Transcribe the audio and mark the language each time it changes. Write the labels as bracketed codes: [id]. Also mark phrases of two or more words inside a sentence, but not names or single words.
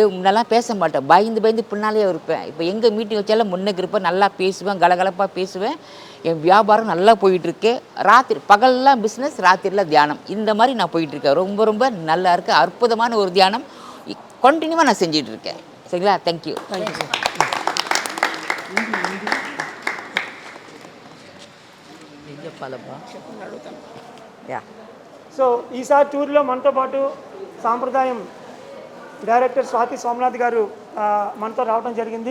[ta] முன்னெல்லாம் பேச மாட்டேன், பயந்து பின்னாலே இருப்பேன். இப்போ எங்கே மீட்டிங் வச்சாலும் முன்னுக்கு இருப்பேன், நல்லா பேசுவேன், கலகலப்பாக பேசுவேன். என் வியாபாரம் நல்லா போயிட்டுருக்கு. ராத்திரி பகல்லாம் பிஸ்னஸ், ராத்திரியில் தியானம், இந்த மாதிரி நான் போயிட்டுருக்கேன். ரொம்ப ரொம்ப நல்லா இருக்குது. அற்புதமான ஒரு தியானம் கண்டினியூவாக நான் செஞ்சிட்ருக்கேன். சரிங்களா? தேங்க்யூ. [te] సో ఈసారి టూర్లో మనతో పాటు సాంప్రదాయం డైరెక్టర్ స్వాతి సోమనాథ్ గారు మనతో రావడం జరిగింది.